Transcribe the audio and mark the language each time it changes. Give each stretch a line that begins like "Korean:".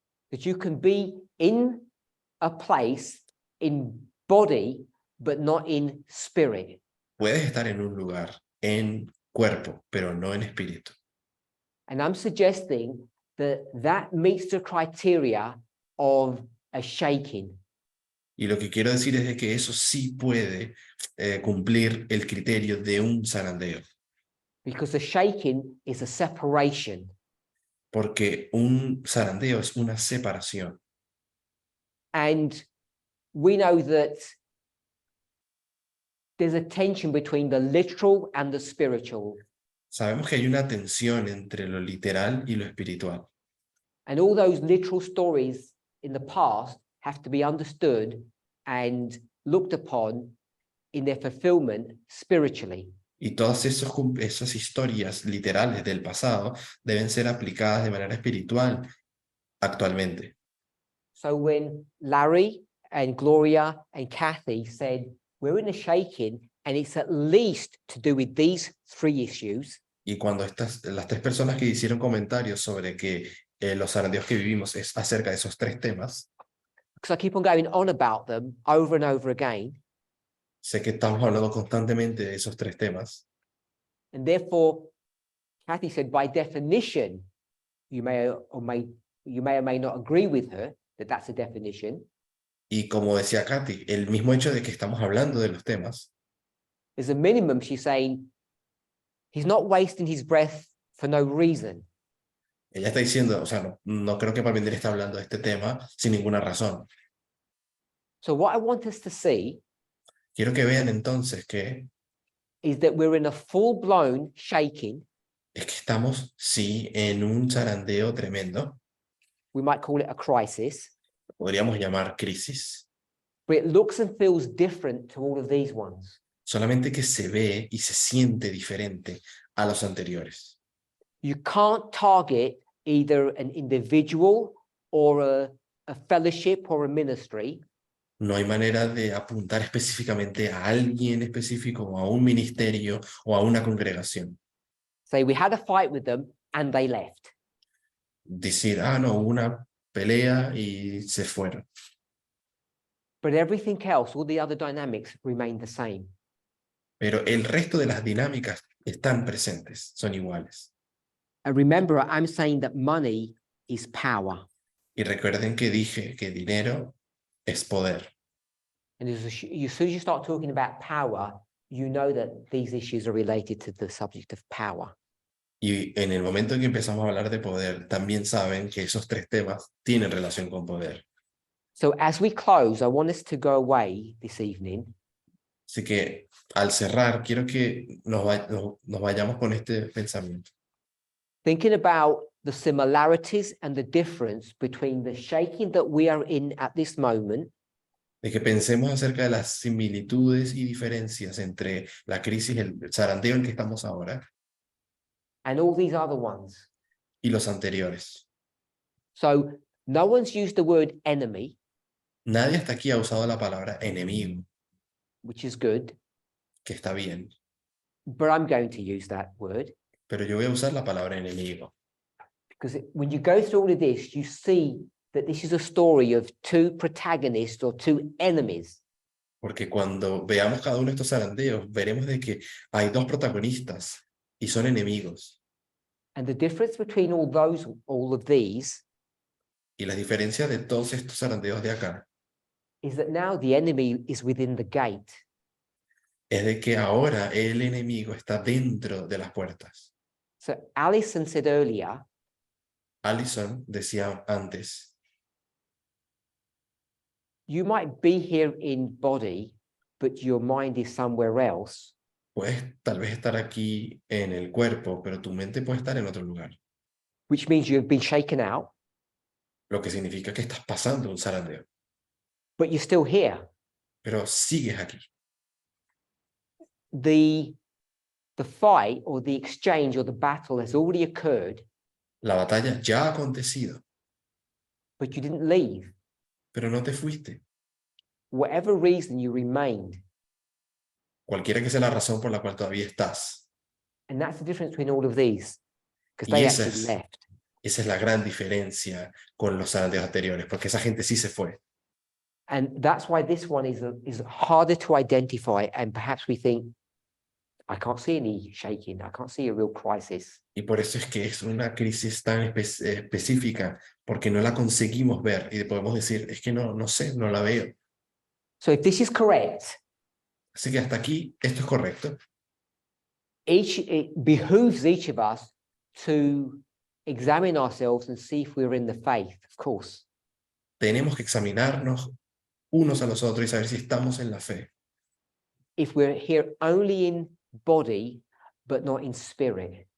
English: that you can be in a place in body, but not in spirit.
Spanish: puedes estar en un lugar, en cuerpo, pero no en espíritu.
English: And I'm suggesting that that meets the criteria of a shaking.
Spanish: Y lo que quiero decir es de que eso sí puede cumplir el criterio de un zarandeo,
English: Because a shaking is a separation.
Spanish: porque un zarandeo es una separación.
English: And we know that there's a tension between the literal and the spiritual.
Spanish: Sabemos que hay una tensión entre lo literal y lo espiritual.
English: And all those literal stories in the past have to be understood and looked upon in their fulfillment spiritually.
Spanish: Y todas esas historias literales del pasado deben ser aplicadas de manera espiritual actualmente.
English: So when Larry and Gloria and Kathy said, we're in a shaking and it's at least to do with these 3 issues,
Spanish: Y cuando las 3 personas que hicieron comentarios sobre que los zarandeos que vivimos es acerca de esos 3 temas,
English: because I keep on going on about them over and over again,
Spanish: sé que estamos hablando constantemente de esos 3 temas,
English: and therefore, Kathy said, by definition, you may or may not agree with her that that's a definition.
Spanish: y como decía Katy, el mismo hecho de que estamos hablando de los temas,
English: There's a minimum, she's saying, he's not wasting his breath for no reason.
Spanish: ella está diciendo, o sea, no creo que Parminder esté hablando de este tema sin ninguna razón.
English: So what I want us to see
Spanish: Quiero que vean entonces que
English: is that we're in a full-blown shaking.
Spanish: es que estamos, sí, en un zarandeo tremendo,
English: We might call it a crisis,
Spanish: podríamos llamar crisis,
English: but it looks and feels different to all of these ones.
Spanish: solamente que se ve y se siente diferente a los anteriores.
English: You can't target either an individual or a fellowship or a ministry,
Spanish: No hay manera de apuntar específicamente a alguien específico o a un ministerio o a una congregación.
English: say we had a fight with them and they left.
Spanish: Decir, no, hubo una pelea y se fueron.
English: But everything else, all the other dynamics remain the same.
Spanish: Pero el resto de las dinámicas están presentes, son iguales.
English: And remember, I'm saying that money is power.
Spanish: Y recuerden que dije que dinero es poder.
English: And as soon as you start talking about power, you know that these issues are related to the subject of power.
Spanish: Y en el momento en que empezamos a hablar de poder, también saben que esos tres temas tienen relación con poder.
English: So as we close, I want us to go away this evening
Spanish: Así que al cerrar, quiero que nos vayamos con este pensamiento.
English: thinking about the similarities and the difference between the shaking that we are in at this moment
Spanish: De que pensemos acerca de las similitudes y diferencias entre la crisis, el zarandeo en que estamos ahora
English: and all these other ones.
Spanish: y los anteriores.
English: So no one's used the word enemy,
Spanish: Nadie hasta aquí ha usado la palabra enemigo,
English: which is good,
Spanish: que está bien,
English: but I'm going to use that word
Spanish: pero yo voy a usar la palabra enemigo,
English: because when you go through all of this, you see that this is a story of two protagonists or two enemies.
Spanish: porque cuando veamos cada uno de estos zarandeos, veremos de que hay dos protagonistas y son enemigos.
English: And the difference between all of these
Spanish: Y la diferencia de todos estos zarandeos de acá
English: is that now the enemy is within the gate.
Spanish: es de que ahora el enemigo está dentro de las puertas.
English: So Alison said earlier,
Spanish: Allison decía antes,
English: you might be here in body, but your mind is somewhere else.
Spanish: puedes tal vez estar aquí en el cuerpo, pero tu mente puede estar en otro lugar.
English: Which means you've been shaken out,
Spanish: Lo que significa que estás pasando un zarandeo,
English: but you're still here.
Spanish: pero sigues aquí.
English: The fight or the exchange or the battle has already occurred,
Spanish: La batalla ya ha acontecido,
English: but you didn't leave.
Spanish: pero no te fuiste.
English: Whatever reason, you remained.
Spanish: Cualquiera que sea la razón por la cual todavía estás.
English: And that's the difference between all of these, because
Spanish: Y
English: they
Spanish: esa
English: actually
Spanish: es,
English: left.
Spanish: esa es la gran diferencia con los zarandeos anteriores, porque esa gente sí se fue.
English: And that's why this one is harder to identify. And perhaps we think, I can't see any shaking. I can't see a real crisis.
Spanish: Y por eso es que es una crisis tan específica, porque no la conseguimos ver y podemos decir, es que no sé, no la veo.
English: So if this is correct,
Spanish: Así que hasta aquí esto es correcto.
English: it behooves each of us to examine ourselves and see if we're in the faith, of course.
Spanish: Tenemos que examinarnos unos a los otros y saber si estamos en la fe.
English: If we're here only in body, but not in spirit.